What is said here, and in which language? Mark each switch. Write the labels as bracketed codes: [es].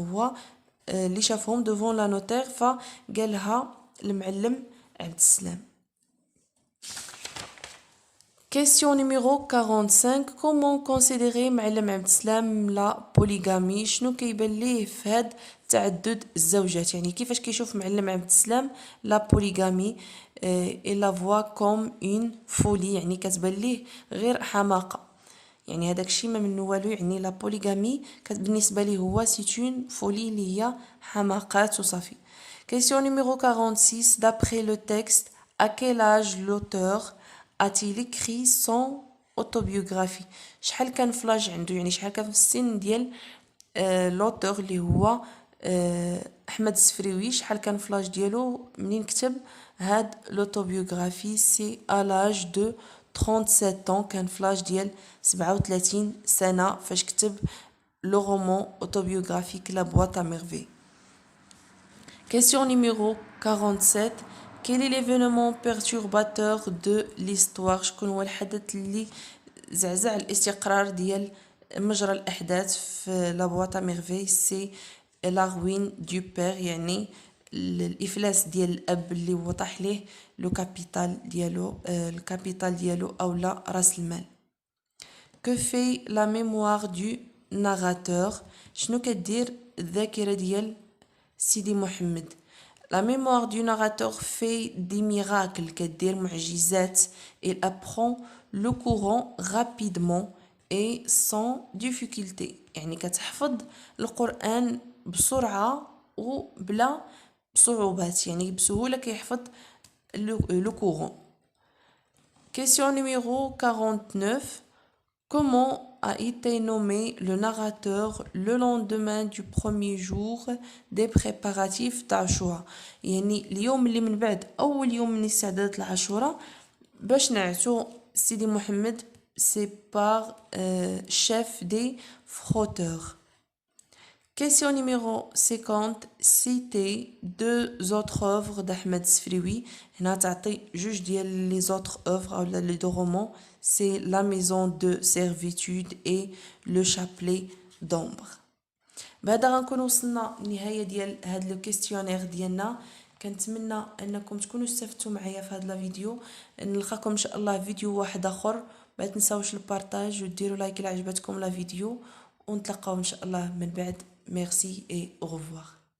[ar] هو اللي شافهم [fr] devant la notaire [ar] فقالها المعلم عبد السلام. [fr] Question numéro 45. Comment considérer معلم عبد السلام la polygamie? [ar] شنو كيبان ليه في هاد تعدد الزوجات؟ يعني كيفاش كيشوف معلم عبد السلام [fr] la polygamie et la voit comme une folie؟ [ar] يعني كتبان ليه غير حماقة. يعني هذاك الشيء ما منه والو. يعني la polygamie بالنسبة ليه هو [fr] c'est une folie [ar] اللي هي حماقات وصافي. [fr] Question numéro 46. D'après le texte, à quel âge l'auteur a-t-il écrit son autobiographie? [ar] شحال كان فلاج عنده؟ يعني شحال كان في السن ديال لوتور اللي هو احمد السفريوي؟ شحال كان فلاج ديالو منين كتب هاد l'autobiographie؟ سي [fr] à l'âge de 37 ans. [ar] كان فلاج ديال 37 سنة فاش كتب لو رومان autobiographique La Boîte à Merveilles. [fr] Question numéro 47. Quel est l'événement perturbateur de l'histoire? [ar] شكون هو الحدث اللي زعزع الاستقرار ديال مجرى الأحداث في La Boîte à Merveilles؟ سي [fr] la ruine du père، [ar] يعني الإفلاس ديال الأب اللي هو طاح ليه لو كابيتال ديالو أولا رأس المال. [fr] Que fait la mémoire du narrateur؟ [ar] شنو كدير الذاكرة ديال سيدي محمد؟ [fr] La mémoire du narrateur fait des miracles. [ar] كدير معجزات. [fr] Il apprend le courant rapidement et sans difficulté. [ar] يعني كتحفظ القرآن بسرعة وبلا صعوبات. يعني بسهولة كيحفظ le courant. [fr] Question numéro 49. Comment a été nommé le narrateur le lendemain du premier jour des préparatifs d'Ashura؟ [ar] يعني اليوم اللي من بعد أول يوم من استعدادات العاشوراء باش نعتو سيدي محمد؟ [fr] c'est par chef des frotteurs. Question numéro 50. Citer deux autres œuvres d'Ahmed Sfrioui. [ar] هنا تعطي جوج ديال [fr] les autres œuvres [ar] أو [fr] les deux romans. C'est La maison de servitude et Le chapelet d'ombre. [ar] بهذا غنكون وصلنا لنهاية ديال هاد لو كيستيونير ديالنا. كنتمنى انكم تكونوا استفدتوا معايا في هذا الفيديو. نلقاكم ان شاء الله فيديو واحد اخر. ما تنساوش البارطاج وديروا لايك الا عجبتكم لا فيديو ونتلاقاو ان شاء الله من بعد. [fr] Merci et au revoir.